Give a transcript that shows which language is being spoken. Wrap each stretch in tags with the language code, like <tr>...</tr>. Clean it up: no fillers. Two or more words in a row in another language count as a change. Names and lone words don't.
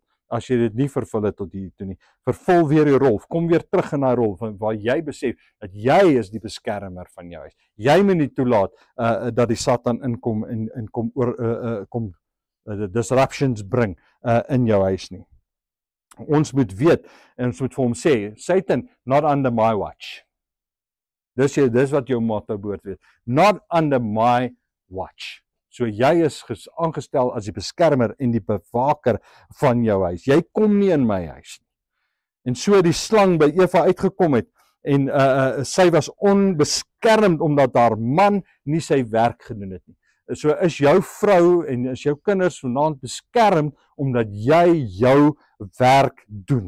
<af>As jy dit nie vervul het tot hier toe nie, vervul weer jou rol, kom weer terug in daai rol, waar jy besef, dat jy is die beskermer van jou huis. Jy moet nie toelaat, dat die Satan inkom, en kom disruptions bring, in jou huis nie. Ons moet weet, en ons moet vir hom sê, Satan,</af> <en>not under my watch.</en> <af>Dis wat jou motto behoort weet,</af> <en>not under my watch.</en> <af>So jy is aangestel as die beskermer en die bewaker van jou huis. Jy kom nie in my huis nie. En so die slang by Eva uitgekom het, en sy was onbeskermd omdat haar man nie sy werk gedoen het nie. So is jou vrou en is jou kinders vanaand beskermd omdat jy jou werk doen.</af>